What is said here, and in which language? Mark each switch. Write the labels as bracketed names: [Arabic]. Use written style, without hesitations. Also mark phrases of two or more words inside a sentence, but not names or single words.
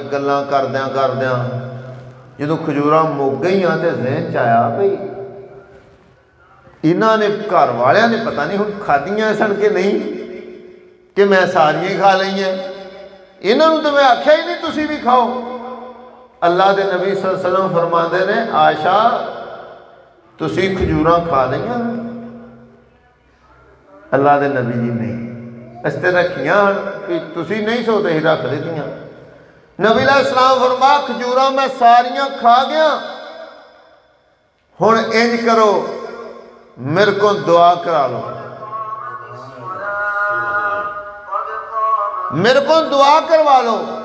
[Punjabi] گلاں کردیاں کردیاں جو کھجوراں مک گئیاں تو ذہن چ آیا بھائی انہاں نے گھر والیاں نے پتا نہیں ہن کھادیاں سن کہ نہیں، کہ میں ساریاں ہی کھا لئیاں. انہاں نوں تو میں آکھیا ہی نہیں تسیں بھی کھاؤ. اللہ کے نبی [Arabic] صلى الله عليه وسلم [Punjabi] فرماتے نے عائشہ تسیں کھجوراں کھا لئیاں? اللہ کے نبی جی نہیں، اس تے رکھیاں کہ تسیں نہیں سو تے رکھ دتیاں. نبی علیہ السلام فرما کھجوراں میں ساریاں کھا گیا، ہن انج کرو [Urdu] میرے کو دعا کرا لو، میرے کو دعا کروا لو.